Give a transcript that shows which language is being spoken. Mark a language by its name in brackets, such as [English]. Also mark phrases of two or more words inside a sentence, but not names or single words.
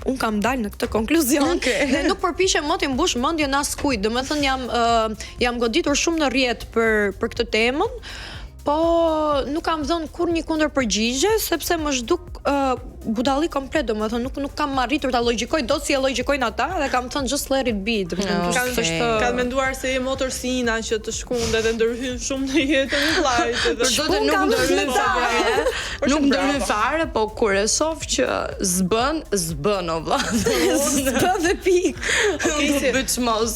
[Albanian] Unë kam dalë në këtë konkluzion dhe nuk përpiqem më të mbush mendjen askujt. Domethënë jam goditur shumë në rrjet për këtë temën. Po nuk kam dhënë kur një kundër përgjigje sepse më zhduk budalli komplet, domethënë nuk kam arritur ta logjikoj dot si e logjikojnë ata dhe kam thënë [English] just let it be. [Albanian] Ka menduar se je motor si Ina që të shkundet dhe ndërhyn shumë në jetën e vllajt edhe nuk ndërhyn fare. Nuk ndërhyn fare, po kur e shoh që s'bën o vlla. S'bën dhe pik. Okej, bëçmos.